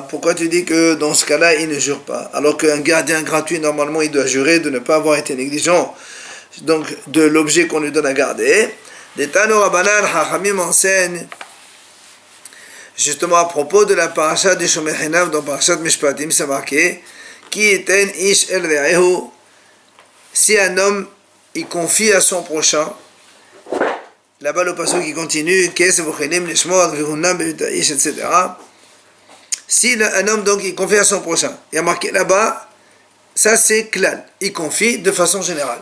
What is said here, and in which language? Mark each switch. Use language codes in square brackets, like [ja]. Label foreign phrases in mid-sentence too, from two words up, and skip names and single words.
[fr] Pourquoi tu dis que dans ce cas-là, il ne jure pas? Alors qu'un gardien gratuit, normalement, il doit jurer de ne pas avoir été négligent, donc de l'objet qu'on lui donne à garder. Les [he] תנו רבנן, [fr] Hachamim enseignent, justement à propos de la paracha de [he] שומר חינם, [fr] dans parachat Mishpatim, c'est marqué, [he] כי יתן איש אל רעהו. [fr] Si un homme, il confie à son prochain, là-bas le passage qui continue, etc. Si un homme, donc, il confie à son prochain, il y a marqué là-bas, ça c'est klal, il confie de façon générale.